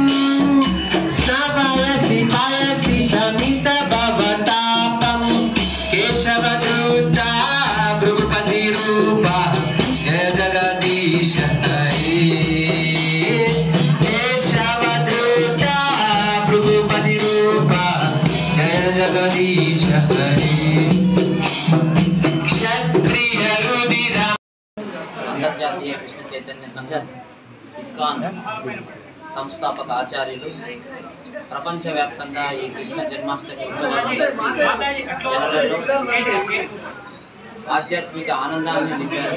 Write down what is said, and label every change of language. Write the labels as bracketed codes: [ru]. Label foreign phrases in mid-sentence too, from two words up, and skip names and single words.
[sa] स्नपयसि पयसि शमित भवतापम केशव दूता भृगुपति रूपा जय जगदीश हरे केशव दूता भृगुपति रूपा जय जगदीश हरे। [te] అంతర్జాతీయ కృష్ణ చైతన్య సంఘం ఇస్కాన్ సంస్థాపక ఆచార్యులు ప్రపంచవ్యాప్తంగా ఈ కృష్ణ జన్మాష్టమి ఉత్సవాలలో ఆధ్యాత్మిక ఆనందాన్ని నింపారు।